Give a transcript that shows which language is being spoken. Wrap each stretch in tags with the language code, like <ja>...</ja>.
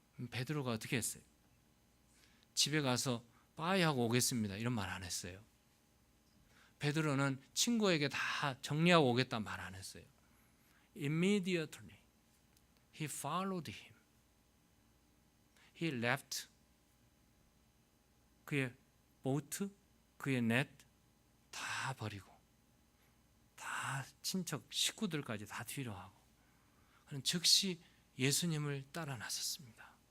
<ko>베드로가 어떻게 했어요? 집에 가서 빠이 하고 오겠습니다 이런 말 안 했어요. 베드로는 친구에게 다 정리하고 오겠다 말 안 했어요.</ko> <en>Immediately he followed him. He left</en> <ko>그의 보트, 그의 넷 다 버리고 다 친척 식구들까지 다 뒤로 하고 그는 즉시 예수님을 따라 나섰습니다.</ko>